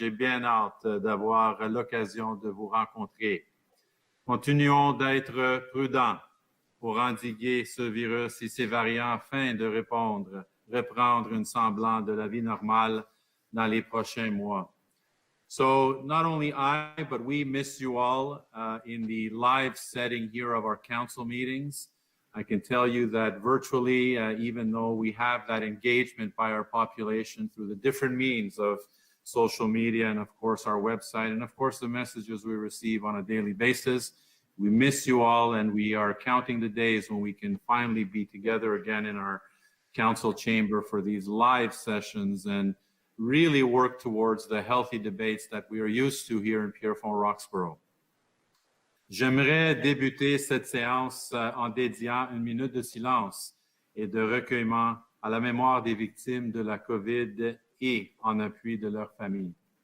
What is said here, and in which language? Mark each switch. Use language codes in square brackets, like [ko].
[fr] J'ai bien hâte d'avoir l'occasion de vous rencontrer. Continuons d'être prudents pour endiguer ce virus et ses variants afin de reprendre une semblance de la vie normale dans les prochains mois. [en] So not only I, but we miss you all in the live setting here of our council meetings. I can tell you that virtually, even though we have that engagement by our population through the different means of social media and of course our website and of course the messages we receive on a daily basis, we miss you all, and we are counting the days when we can finally be together again in our council chamber for these live sessions and really work towards the healthy debates that we are used to here in Pierrefonds-Roxborough. [fr] J'aimerais débuter cette séance en dédiant une minute de silence et de recueillement à la mémoire des victimes de la COVID et en appui de leurs familles.